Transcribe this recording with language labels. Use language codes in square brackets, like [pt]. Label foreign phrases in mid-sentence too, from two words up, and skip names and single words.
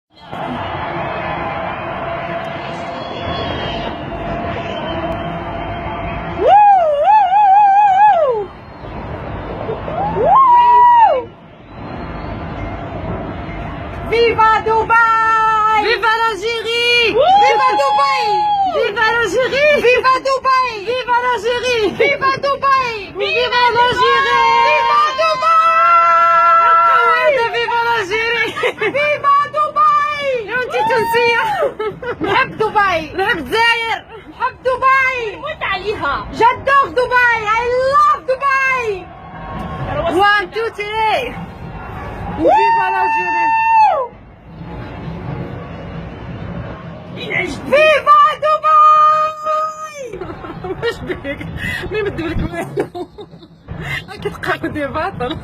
[fr] Viva Dubaï! Viva l'Algérie! Viva Dubaï! Viva l'Algérie! Viva Dubaï! Viva l'Algérie! Viva Dubaï! Viva l'Algérie! Viva Dubaï! Viva l'Algérie! Viva Dubaï! [ar] انت تونسية. نحب دبي. نحب الجزائر. نحب دبي. موت عليها. [fr] j'adore دبي. [en] I love دبي. [fr] 1 2 3. Viva l'Algérie! [ar] فيفا دبي. واش بيك؟ مين مدولك والو؟ راك تقعدي باطل.